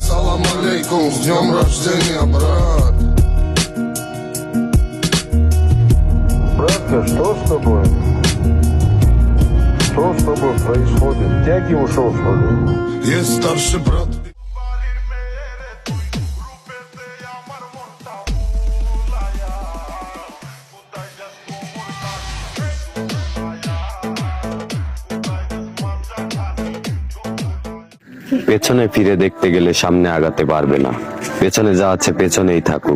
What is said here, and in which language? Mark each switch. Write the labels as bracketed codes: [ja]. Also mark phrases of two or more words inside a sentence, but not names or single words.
[ar] سلام عليكم, [ru] с днем рождения, брат. Братка, что с тобой? Что с тобой происходит? Тяги ушел, что ли? Есть старший брат. [bn] পেছনে ফিরে দেখতে গেলে সামনে আগাতে পারবে না, পেছনে যা আছে পেছনেই থাকুক।